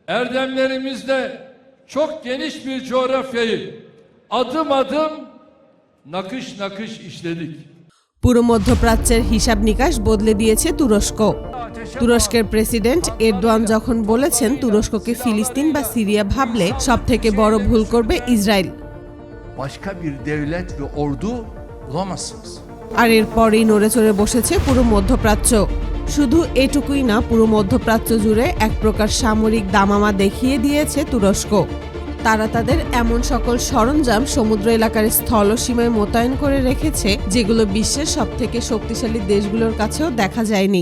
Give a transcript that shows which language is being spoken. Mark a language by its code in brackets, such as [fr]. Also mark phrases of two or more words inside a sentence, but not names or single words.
[tr] erdemlerimizle çok geniş bir coğrafyayı adım adım nakış nakış işledik। [bn] পুরো মধ্যপ্রাচ্যের হিসাব নিকাশ বদলে দিয়েছে তুরস্ক। তুরস্কের প্রেসিডেন্ট এরদোয়ান যখন বলেছেন তুরস্ককে ফিলিস্তিন বা সিরিয়া ভাবলে সবথেকে বড় ভুল করবে ইসরায়েল। [tr] Başka bir devlet ve ordu bulamazsınız। [bn] আর এরপরেই নড়েচড়ে বসেছে পুরো মধ্যপ্রাচ্য। শুধু এটুকুই না, পুরো মধ্যপ্রাচ্য জুড়ে এক প্রকার সামরিক দামামা দেখিয়ে দিয়েছে তুরস্ক। তারা তাদের এমন সকল সরঞ্জাম সমুদ্র এলাকার স্থলসীমায় মোতায়েন করে রেখেছে যেগুলো বিশ্বের সবথেকে শক্তিশালী দেশগুলোর কাছেও দেখা যায়নি।